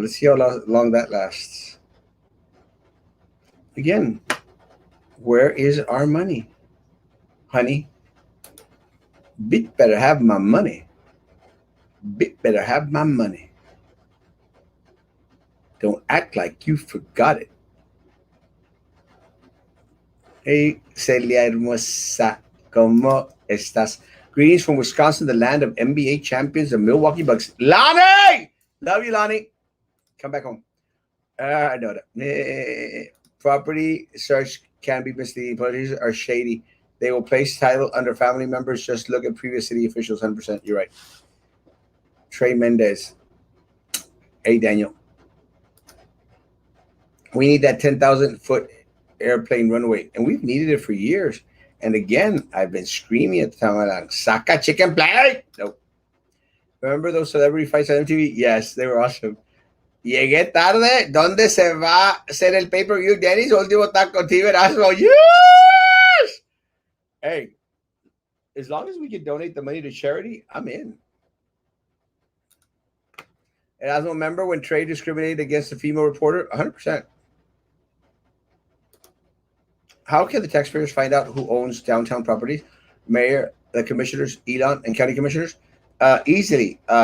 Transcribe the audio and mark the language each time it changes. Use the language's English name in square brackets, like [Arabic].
[English] Let's see how long that lasts. Again, where is our money? Honey, bit better have my money. Bit better have my money. Don't act like you forgot it. [Spanish] Hey, Celia Hermosa, ¿cómo estás? [English] Greetings from Wisconsin, the land of NBA champions, the Milwaukee Bucks. Lonnie! Love you, Lonnie. Come back home. I know that. Property search can be misleading. Politicians are shady. They will place title under family members. Just look at previous city officials. 100%. You're right. Trey Mendez. Hey, Daniel. We need that 10,000-foot airplane runway, and we've needed it for years. And again, I've been screaming at the time, Saka chicken plate. Nope. Remember those celebrity fights on MTV? Yes, they were awesome. [Spanish] Llegué tarde. ¿Dónde se va a hacer el pay-per-view, Dennis? Último taco contigo, Erasmo. Yes! [English] Hey, as long as we can donate the money to charity, I'm in. Erasmo, remember when Trey discriminated against the female reporter? 100%. How can the taxpayers find out who owns downtown properties? Mayor, the commissioners, Elon, and county commissioners? Easily.